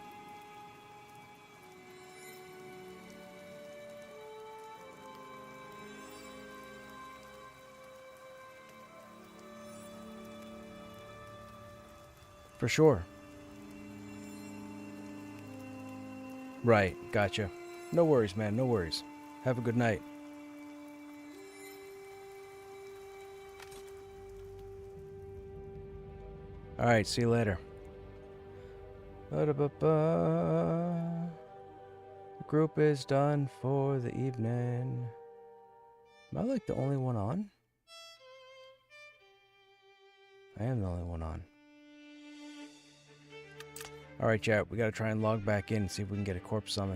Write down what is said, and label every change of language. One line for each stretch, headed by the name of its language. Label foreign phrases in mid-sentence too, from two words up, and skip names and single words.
English: For sure. Right, gotcha. No worries, man, no worries. Have a good night. Alright, see you later. Ba-da-ba-ba. The group is done for the evening. Am I like the only one on? I am the only one on. Alright, chat, we gotta try and log back in and see if we can get a corpse summon.